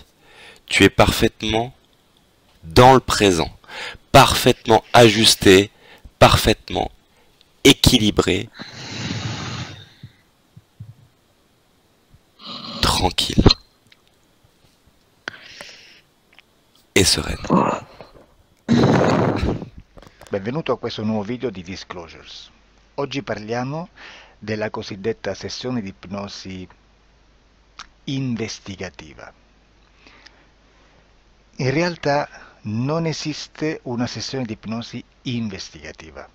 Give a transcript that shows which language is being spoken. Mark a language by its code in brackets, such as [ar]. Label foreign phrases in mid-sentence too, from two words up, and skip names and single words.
[fr] tu es parfaitement dans le présent, parfaitement ajusté, parfaitement équilibré, tranquille et sereine. [it] Benvenuto a questo nuovo video di Disclosures. Oggi parliamo della cosiddetta sessione di ipnosi investigativa. In realtà non esiste una sessione di ipnosi investigativa.